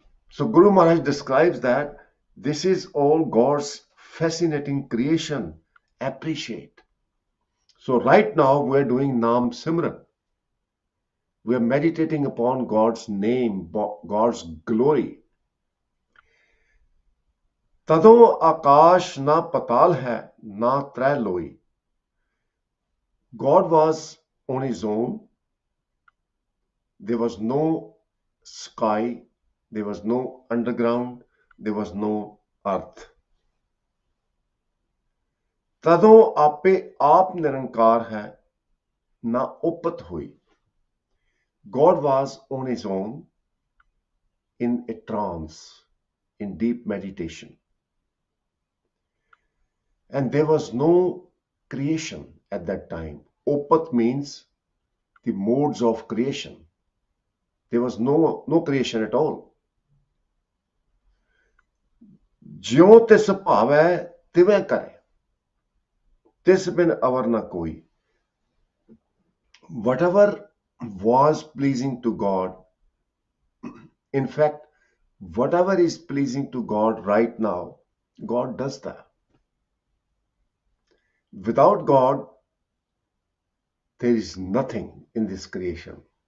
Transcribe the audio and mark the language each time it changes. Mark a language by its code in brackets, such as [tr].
[en] So Guru Maharaj describes that this is all God's fascinating creation. Appreciate. So right now we're doing Naam Simran. We're meditating upon God's name, God's glory. [pa] तदों आकाश ना पताल है ना त्रै लोई. [en] God was on his own. There was no sky, there was no underground, there was no earth. [pa] तदों आपे आप निरंकार है ना उपत हुई. [en] God was on his own in a trance, in deep meditation. And there was no creation at that time. Opat means the modes of creation. There was no creation at all. [pa] ज्यों तिस भावै तिवें करे, तिस बिन अवर न कोई. [en] Whatever was pleasing to God, in fact, whatever is pleasing to God right now, God does that. Without God, there is nothing in this creation.